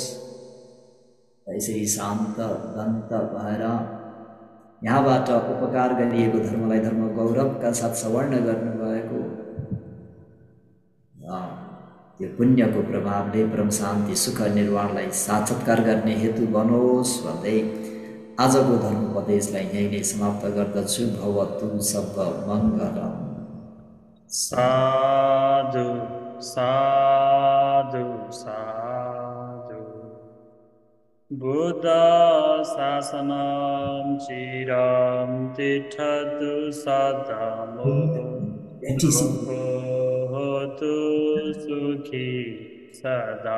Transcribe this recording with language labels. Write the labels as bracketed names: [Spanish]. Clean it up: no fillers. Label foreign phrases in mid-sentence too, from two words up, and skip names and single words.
[Nepali] यसरी शान्त दन्त भएर यहाँबाट उपकार गरिएको धर्मलाई धर्म गौरवका साथ सवर्ण गर्नुभएको त्यो पुण्यको प्रभावले परम शान्ति सुख निर्वाणलाई साक्षात्कार गर्ने हेतु बनोस् भन्दै आजको धर्मोपदेशलाई यही नै समाप्त गर्दछु। [Sanskrit] भवतु सब मङ्गलम्। साधु साधु साधु। बुद्ध शासनं चिरं तिष्ठतु सदा लोको होतु सुखी सदा।